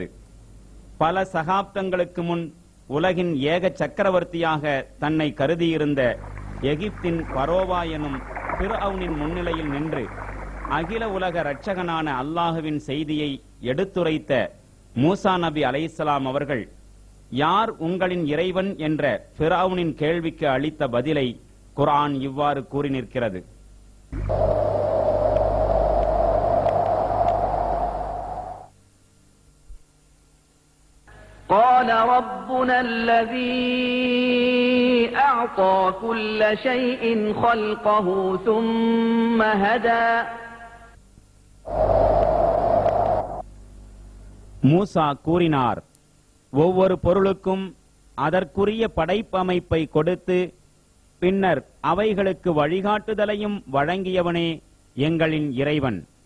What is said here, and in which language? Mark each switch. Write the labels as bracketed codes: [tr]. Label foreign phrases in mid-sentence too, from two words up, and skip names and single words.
[ta] பல சகாப்தங்களுக்கு முன் உலகின் ஏக சக்கரவர்த்தியாக தன்னை கருதியிருந்த எகிப்தின் பரோவா எனும் ஃபிர்அவுனின் முன்னிலையில் நின்று அகில உலக இரட்சகனான அல்லாஹுவின் செய்தியை எடுத்துரைத்த மூசா நபி அலைஹிஸ்ஸலாம் அவர்கள் யார் உங்களின் இறைவன் என்ற ஃபிர்அவுனின் கேள்விக்கு அளித்த பதிலை குர்ஆன் இவ்வாறு கூறி நிற்கிறது. [ar] قال ربنا الذي أعطى كل شيء خلقه ثم هدى [ta] மூசா கூறினார், ஒவ்வொரு பொருளுக்கும் அதற்குரிய படைப்பமைப்பை கொடுத்து பின்னர் அவைகளுக்கு வழிகாட்டுதலையும் வழங்கியவனே எங்களின் இறைவன்.